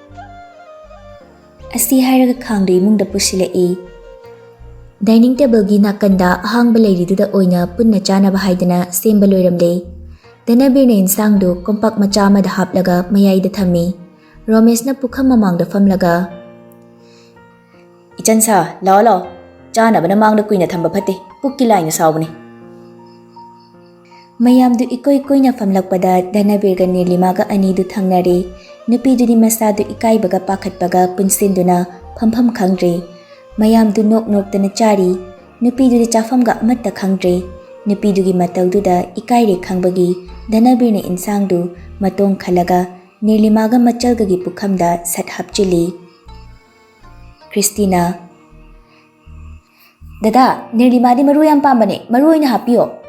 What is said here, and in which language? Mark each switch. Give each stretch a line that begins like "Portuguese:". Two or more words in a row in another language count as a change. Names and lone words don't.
Manipuri: asi hairaga khangri mungda pusilai
English: dining table
Manipuri: gi nakanda ahangba leiriduda oina punna chanaba haidana semba loiramle Denabir ne insang du kompak macha ma da haplaga mayai da thami Rameshna pukham mamangda famlaga Ichansa lao chanabana mangda kuina thamba phate pukki laina sawbani mayam du ikoi koina famlakpada Denabir ga Nirlima ga ani du thangnare nupi du di masa du ikai baga pakhatpaga punsinduna phampham khangre mayam du nok tana chari nupi du di chafam ga amatta khangre nupi du gi matau du da ikai re khangbagi Denabir ne insang du matong khalaga Nirlima ga machal ga gi pukham da sat hapchili Christina Dada Nirlima di maru yam pambane maru oina hapiyo